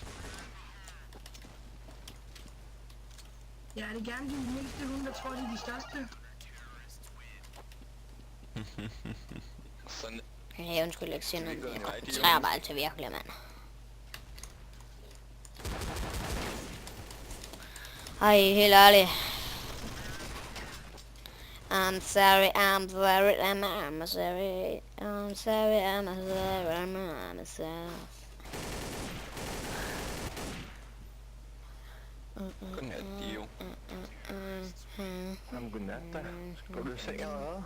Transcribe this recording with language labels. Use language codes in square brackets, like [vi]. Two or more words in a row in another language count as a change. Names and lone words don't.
[da] Ja, det er gerne de mindste hunde, der tror, de er de største. Sådan. Ja, undskyld, jeg ikke siger noget, men jeg koncentrerer mig altid virkelig, mand. Ej, helt ærligt. [en] I'm sorry, I'm sorry, I'm sorry, I'm sorry, I'm sorry, I'm sorry. [da] Godnat, Dio. Jamen, godnat da. Skal du i seng eller hvad?